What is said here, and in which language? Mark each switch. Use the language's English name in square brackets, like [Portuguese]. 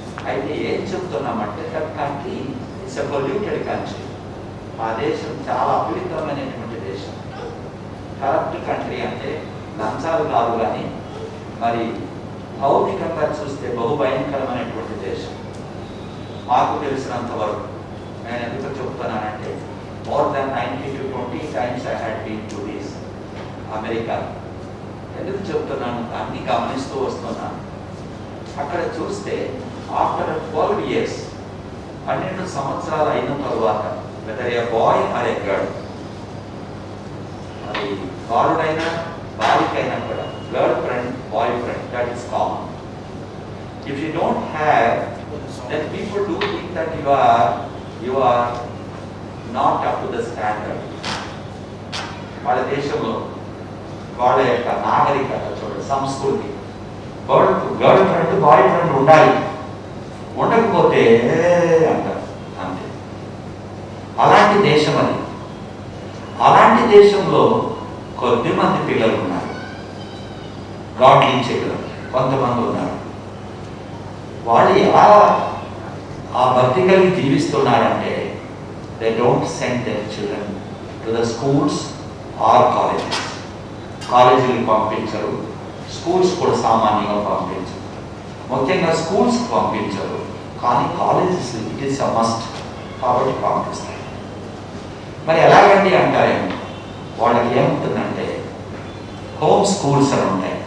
[Telugu] అయితే ఏం చెప్తున్నామంటే, [English] That country it's a polluted country. [Telugu] ఆ దేశం చాలా అపవిత్రమైనటువంటి దేశం. కరప్ట్ కంట్రీ అంటే లంచాలు కాదు, కానీ మరి భౌతికంగా చూస్తే బహుభయంకరమైనటువంటి దేశం. మాకు తెలిసినంత వరకు. నేను ఎందుకు చెప్తున్నానంటే [English] more than 90 to 20 times I had been to this America. [Telugu] ఎందుకు చెప్తున్నాను, అన్ని గమనిస్తూ వస్తున్నాను. అక్కడ చూస్తే [English] after 12 years [Telugu] 12 సంవత్సరాలు అయిన తరువాత [English] whether a boy or a girl, [Telugu] అది బాలుడైనా బాలికైనా కూడా girl friend boy friend, [English] That is common. If you don't have, then people do think that you are not up to the standard. [Telugu] వాళ్ళ దేశంలో వాళ్ళ యొక్క నాగరికత చూడండి, సంస్కృతి, గర్ల్ ఫ్రెండ్ బాయ్ ఫ్రెండ్ ఉండాలి, ఉండకపోతే అంటారు అంతే. అలాంటి దేశం అది. అలాంటి దేశంలో కొద్దిమంది పిల్లలు ఉన్నారు, గాడ్లీ చిల్డ్రన్ కొంతమంది ఉన్నారు. వాళ్ళు ఎలా ఆ భక్తి కలిగి జీవిస్తున్నారంటే [English] they don't send their children to the schools or colleges. [Telugu] కాలేజీలు పంపించరు, స్కూల్స్ కూడా సామాన్యంగా పంపించరు, ముఖ్యంగా స్కూల్స్ పంపించరు. [English] కానీ colleges it is a must, [Telugu] కాబట్టి పంపిస్తారు. మరి ఎలాగండి అంటారేమో, వాళ్ళకి ఏముంటుందంటే హోమ్ స్కూల్స్ అని ఉంటాయి.